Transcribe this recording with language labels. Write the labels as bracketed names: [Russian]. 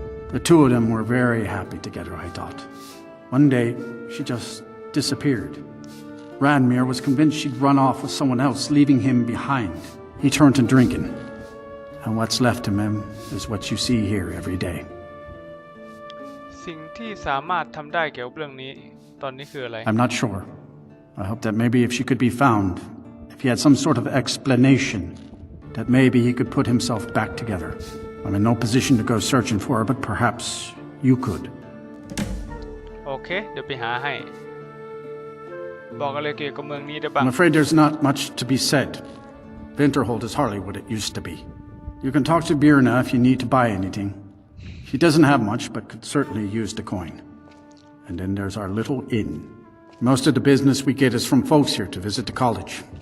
[English] The two of them were very happy together, I thought. One day, she just disappeared. Ranmir was convinced she'd run off with someone else, leaving him behind. He turned to drinking. And what's left of him is what you see here every day. [Thai] สิ่งที่สามารถทำได้เกี่ยวกับเรื่องนี้ตอนนี้คืออะไร [English] I'm not sure. I hope that maybe if she could be found, if he had some sort of explanation, that maybe he could put himself back together. I'm in no position to go searching for her, but perhaps you could. [Thai] โอเคเดี๋ยวไปหาให้บอกอะไรเกี่ยวกับเมืองนี้ได้บ้าง [English] I'm afraid there's not much to be said. Winterhold is hardly what it used to be. You can talk to Birna if you need to buy anything. She doesn't have much, but could certainly use the coin. And then there's our little inn. Most of the business we get is from folks here to visit the college.